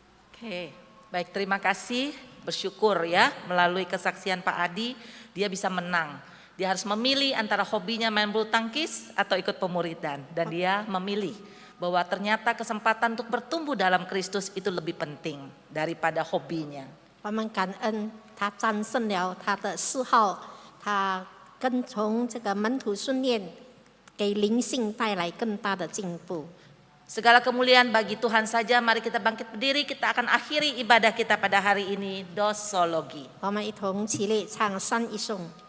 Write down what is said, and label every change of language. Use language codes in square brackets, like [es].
[id] Oke, baik, terima kasih. Bersyukur ya, melalui kesaksian Pak Adi, dia bisa menang. Dia harus memilih antara hobinya main bulu tangkis atau ikut pemuridan. Dan dia memilih bahwa ternyata kesempatan untuk bertumbuh dalam Kristus itu lebih penting daripada hobinya. [zh] 我们感恩他战胜了他的嗜好，他跟从这个门徒训练，给灵性带来更大的进步。 [id] Segala kemuliaan bagi Tuhan saja. Mari kita bangkit berdiri, kita akan akhiri ibadah kita pada hari ini, Dosologi. [zh] 我们一同起立唱三一颂。